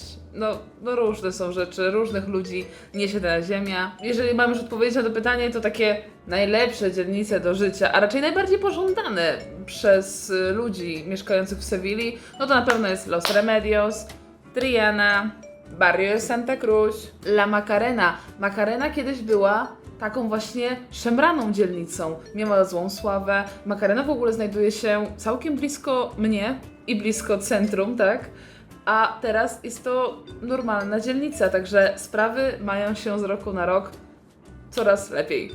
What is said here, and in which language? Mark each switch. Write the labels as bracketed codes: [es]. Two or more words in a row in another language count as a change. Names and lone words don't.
[pl] No różne są rzeczy, różnych ludzi niesie ta ziemia. Jeżeli mam już odpowiedzieć na to pytanie, to takie najlepsze dzielnice do życia, a raczej najbardziej pożądane przez ludzi mieszkających w Sewilli, no to na pewno jest Los Remedios, Triana, Barrio de Santa Cruz, La Macarena. Macarena kiedyś była taką właśnie szemraną dzielnicą. Miała złą sławę. Macarena w ogóle znajduje się całkiem blisko mnie i blisko centrum, tak? A teraz jest to normalna dzielnica, także sprawy mają się z roku na rok coraz lepiej.